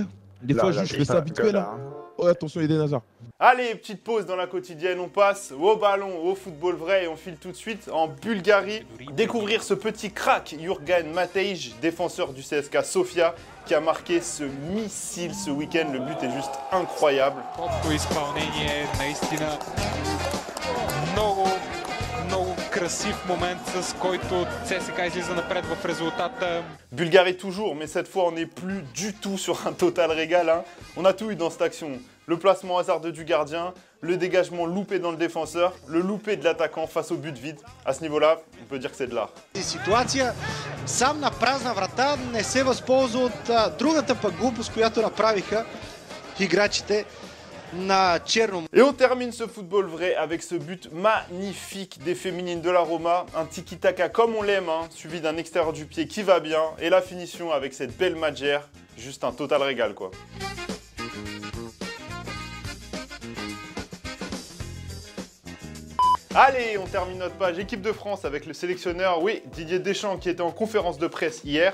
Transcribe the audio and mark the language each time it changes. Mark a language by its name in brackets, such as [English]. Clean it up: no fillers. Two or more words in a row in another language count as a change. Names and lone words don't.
[French] Des fois, je fais ça vite fait là. Oh, attention, Eden Hazard. Allez, petite pause dans la quotidienne, on passe au ballon, au football vrai, et on file tout de suite en Bulgarie. Découvrir ce petit crack, Jurgen Matej, défenseur du CSKA Sofia, qui a marqué ce missile ce week-end. Le but est juste incroyable. [Bulgarian] Много красив момент, с който ЦСКА излиза напред в резултата. [French] Bulgarie toujours, mais cette fois on n'est plus du tout sur un total régal. On a tout eu dans cette action. Le placement hasardeux du gardien, le dégagement loupé dans le défenseur, le loupé de l'attaquant face au but vide. À ce niveau-là, on peut dire que c'est de l'art. [Bulgarian] Ситуация сам на празна врата не се възползва от другата пък глупост, която направиха играчите на черно. [French] Et on termine ce football vrai avec ce but magnifique des féminines de la Roma. Un tiki-taka comme on l'aime, suivi d'un extérieur du pied qui va bien. Et la finition avec cette belle magère, juste un total régal quoi. Allez, on termine notre page équipe de France avec le sélectionneur, oui, Didier Deschamps qui était en conférence de presse hier.